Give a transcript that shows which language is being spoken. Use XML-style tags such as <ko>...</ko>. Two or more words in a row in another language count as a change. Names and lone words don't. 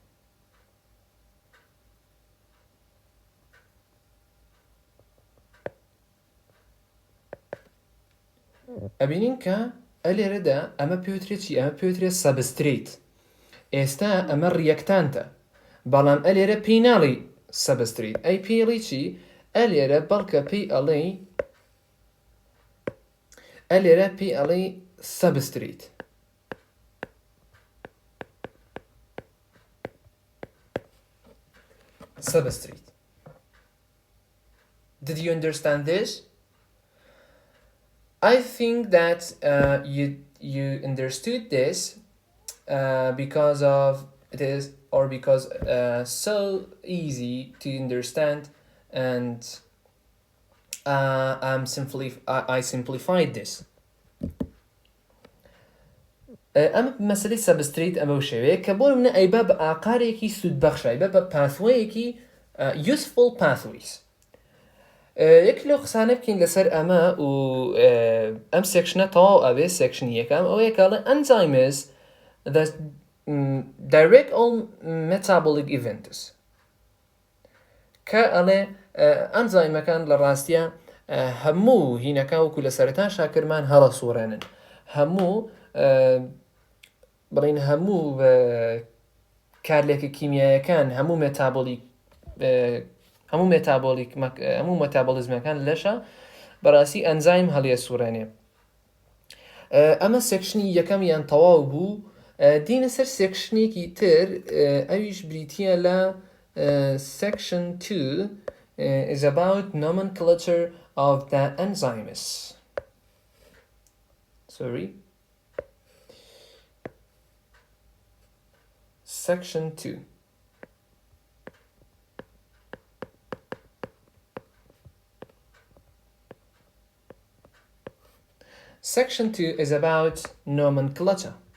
<ckb>ئەبینین کە ئەلێرەدا ئەمە پێوترێت چی ئەمە پێوترێت سەبستریت ئێستا ئەمە ریەکتانتە بەڵام ئەلێرە پێی ناڵی سەبستریت ئەی پێڵی چی ئەلێرە بەڵکە پێی ئەڵێ ئەلێرە پێی ئەڵێ سەبستریت substrate.</ckb> <en>Did you understand this? I think that you understood this because of it is or because so easy to understand and I simplified this.</en> <ckb>ئەم مەسەلەی سەبستریت ئەمە شێوەیە کە بۆ منە ئەیبا بە ئاقارێکی سوودبەخش ئەیبا بە پاثوەیەکی</ckb> <en>useful pathways</en> <ckb>یەک لەو قسانە بکەین لەسەر ئەمە و ئەم سێکشنە تەواو ئەوێ سێکشنی یەکەم ئەوەیە کەڵێ</ckb> <en>enzymes that direct all metabolic events</en> <ckb>کە ئەڵێ ئەنزایمەکان لە ڕاستیە هەموو هینەکە وەکو لە سەرەتا شاکرمان هەڵە سوڕێنن هەموو بڵین هەموو کارلێکە کیمیایەکان هەموو مێتابۆلیزمەکان لەشە بەڕاستی ئەنزایم هەڵیە سوڕێنێ ئەمە سێکشنی یەکەمیان تەواو بوو دینە سەر سێکشنێکی تر ئەویش بریتیه لە</ckb> <en>section 2 is about nomenclature of the enzymes Section 2. Section 2 is about nomenclature.</en>